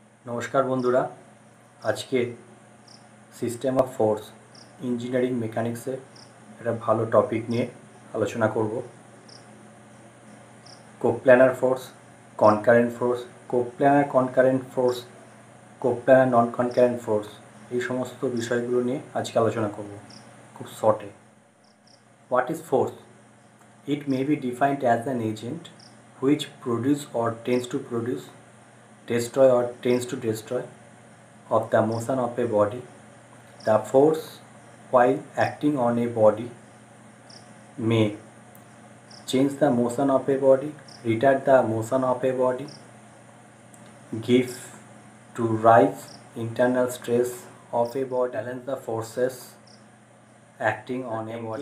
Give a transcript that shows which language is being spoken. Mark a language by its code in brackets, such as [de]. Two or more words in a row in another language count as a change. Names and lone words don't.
[bn] নমস্কার বন্ধুরা আজ কে [en] system of force engineering mechanics [bn] এক ভালো টপিক নিয়ে আলোচনা করব। [en] coplanar force, concurrent force, coplanar concurrent force, coplanar non concurrent force [bn] এই সমস্ত বিষয়গুলো নিয়ে আজকে আলোচনা করব খুব শর্টে। [en] What is force? It may be defined as an agent which produce or tends to produce, destroy or tends to destroy of the motion of a body. The force while acting on a body may change the motion of a body, retard the motion of a body, give to rise internal stress of a body, balance the forces acting on a body.